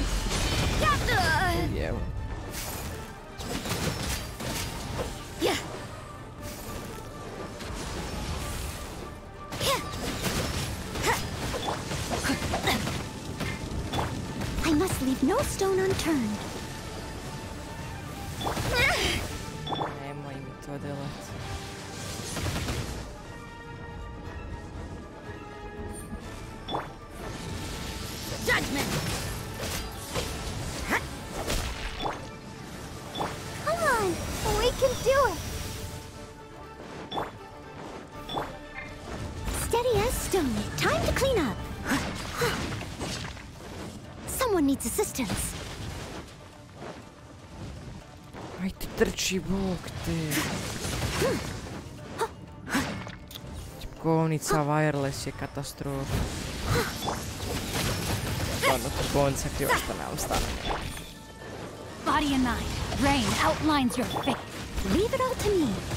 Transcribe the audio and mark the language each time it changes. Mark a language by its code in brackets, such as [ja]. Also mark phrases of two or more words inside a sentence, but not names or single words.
[hr] Evo. [en] Yeah. I must leave no stone unturned. [hr] Nemoj mi to delat. [en] Judgment. Come on, we can do it. Steady as stone. Time to clean up. Someone needs assistance. [hr] Ajde trči, bog te. Tipkovnica wireless je katastrofa. Stvarno tipkovnica kriva što nemam stamine. [en] Body and mind. Rain outlines your fate. Leave it all to me.